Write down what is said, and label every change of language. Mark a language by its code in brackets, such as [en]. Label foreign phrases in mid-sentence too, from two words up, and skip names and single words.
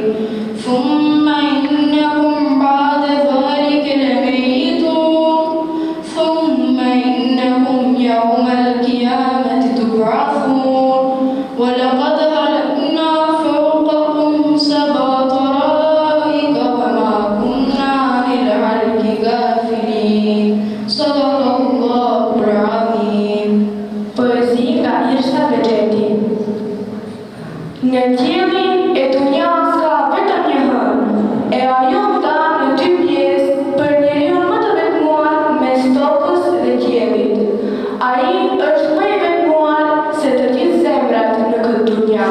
[ar] ثم إنكم بعد ذلك لميتون ثم إنكم يوم القيامة تبعثون ولقد خلقنا فوقكم سبع طرائق وما كنا عن الخلق غافلين صدق الله العظيم. [sq] Poezi nga Irsha Bexheti. Në qielli e dunjas ka vetëm një hënë, e ajo nda në dy pjesë për njeriu më të vetmuar mes tokës dhe qiellit. Ai është më i vetmuar se të gjithë zemrat në këtë dunja.